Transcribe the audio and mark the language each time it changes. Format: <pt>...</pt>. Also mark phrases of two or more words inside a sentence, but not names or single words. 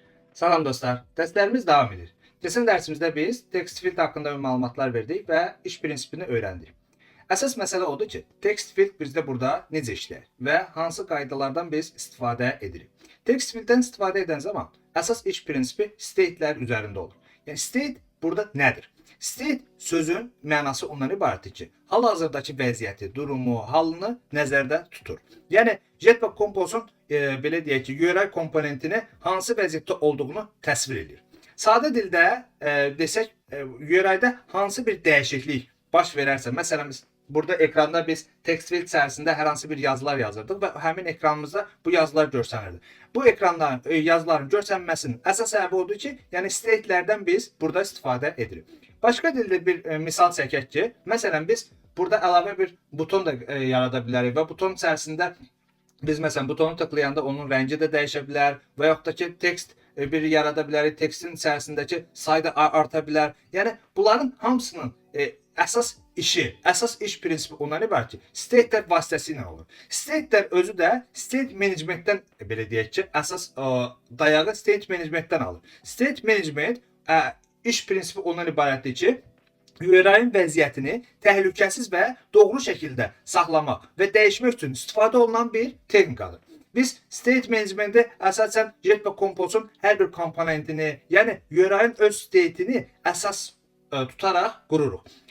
<az>Salam dostlar, derslerimiz devam edir. Keçən dərsimizdə biz</az> <en>text field</en> <az>haqqında məlumatlar verdik və iş prinsipini öyrəndik. Əsas məsələ odur ki,</az> <en>text field</en> <az>bizdə burada necə işləyir və hansı qaydalardan biz istifadə edirik.</az> <en>Text fielddən</en> <az>istifadə edən zaman əsas iş prinsipi state'lər üzərində olur. Yəni state burada nədir? State sözün mənası ondan ibarətdir ki, hal-hazırdakı vəziyyəti, durumu, halını nəzərdə tutur. Yəni Jetpack Compose'un belə deyək ki, URI komponentini hansı vəziyyətdə olduğunu təsvir edir. Sadə dildə desək, URI-də hansı bir dəyişiklik baş verərsə, məsələn biz burada ekranda biz</az> <en>text field</en> <az>içərisində hər hansı bir yazılar yazırdıq və həmin ekranımızda bu yazılar görsənirdi. Bu ekranların, yazıların görsənməsinin əsas səbəbi odur ki, yəni state'lərdən biz burada istifadə edirik. Başqa dildə bir misal çəkək ki, məsələn biz burada əlavə bir buton da yarada bilərik və buton içərisində biz məsələn butonu tıklayanda onun rəngi də dəyişə bilər və yaxud da ki tekst bir yarada bilərik, tekstin içərisindəki say da arta bilər. Yəni bunların hamısının əsas iş prinsipi ondan ibarət ki, state'lər vasitəsilə olur. State'lər özü də</az> <en>state managementdən</en> <az>belə deyək ki, əsas dayağı</az> <en>state managementdən</en> <az>alır.</az> <en>State management</en> <az>iş prinsipi ondan ibarətdir ki, URI-in vəziyyətini təhlükəsiz və doğru şəkildə saxlamaq və dəyişmək üçün istifadə olunan bir texnikadır. Biz</az> <en>state management'i</en> <az>əsasən Jetpack Compose'un hər bir komponentini, yəni URI-in öz state'ini əsas tutaraq qururuq.</az>